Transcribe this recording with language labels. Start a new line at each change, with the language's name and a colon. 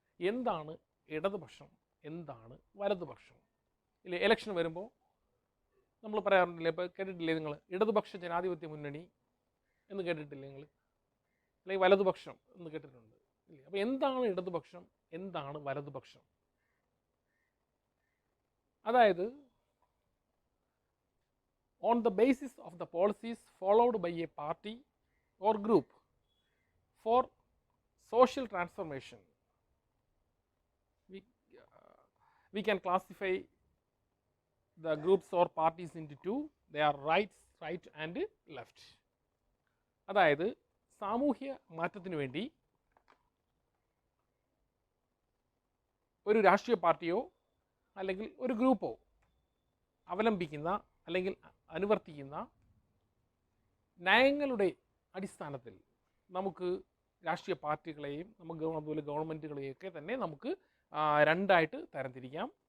Malayalam: എന്താണ് ഇടതുപക്ഷം, എന്താണ് വലതുപക്ഷം? ഇല്ലേ, ഇലക്ഷൻ വരുമ്പോൾ നമ്മൾ പറയാറുണ്ടല്ലേ, ഇപ്പോൾ കേട്ടിട്ടില്ലേ നിങ്ങൾ, ഇടതുപക്ഷ ജനാധിപത്യ മുന്നണി എന്ന് കേട്ടിട്ടില്ലേ നിങ്ങൾ, അല്ലെങ്കിൽ വലതുപക്ഷം എന്ന് കേട്ടിട്ടുണ്ട് ഇല്ലേ? അപ്പോൾ എന്താണ് ഇടതുപക്ഷം, എന്താണ് വലതുപക്ഷം? അതായത്
English: on the basis of the policies followed by a party or group for social transformation, we can classify the groups or parties into two. They are right and left.
Malayalam: അതായത് സാമൂഹ്യ മാറ്റത്തിന് വേണ്ടി ഒരു രാഷ്ട്രീയ പാർട്ടിയോ അല്ലെങ്കിൽ ഒരു ഗ്രൂപ്പോ അവലംബിക്കുന്ന അല്ലെങ്കിൽ അനുവർത്തിക്കുന്ന നയങ്ങളുടെ അടിസ്ഥാനത്തിൽ നമുക്ക് രാഷ്ട്രീയ പാർട്ടികളെയും അതുപോലെ ഗവൺമെൻറ്റുകളെയൊക്കെ തന്നെ നമുക്ക് രണ്ടായിട്ട് തരംതിരിക്കാം.